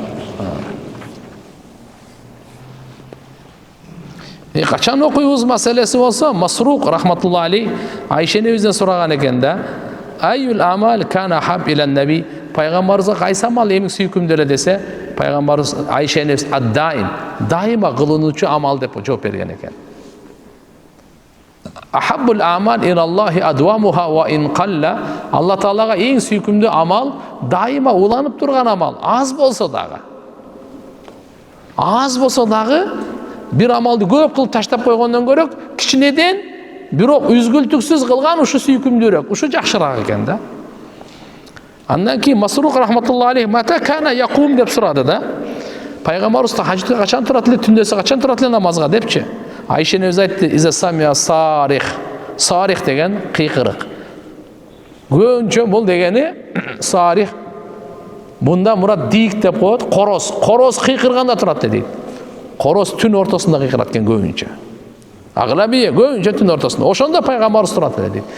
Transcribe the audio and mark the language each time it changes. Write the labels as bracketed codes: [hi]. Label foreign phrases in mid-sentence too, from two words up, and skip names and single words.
[ky] Качан окуйбуз маселеси болсо, Масрук [ar] رحمة الله عليه [ky] Айша энебизден сураган экен да. [ar] أي العمل كان أحب إلى النبي, [ky] пайгамбарыбызга кайсы амал эң сүйкүмдүү эле десе, пайгамбарыбыз Айша энебиз аддайм, дайыма кылынуучу амал деп жооп берген экен. [ar] أحب العمل إلى الله أدومها و إن قل, [ky] Алла Таалага эң сүйкүмдүү амал дайыма уланып турган амал, аз болсо дагы. Аз болсо дагы бир амалды көп кылып таштап койгондон көрө кичинеден бирок үзгүлтүксүз кылган ушу сүйкүмдүүрөөк, ушу жакшыраак экен да. Андан кийин Масрук [ar] رحمة الله عليه متى كان يقوم [ky] деп сурады да. Пайгамбарыбыз тахажжудка качан турат эле, түндөсү качан турат эле намазга депчи. Айша энебиз айтты: [ar] "إذا سمع الصارخ". [ky] Сарих деген кыйкырык. Көбүнчө бул дегени сарих. Бунда мурат дийик деп коет, короз. Короз кыйкырганда турат дейт. Короз түн ортосунда кыйкырат экен көбүнчө. Аглабия көбүнчө түн ортосунда. Ошондо пайгамбарыбыз турат эле дейт.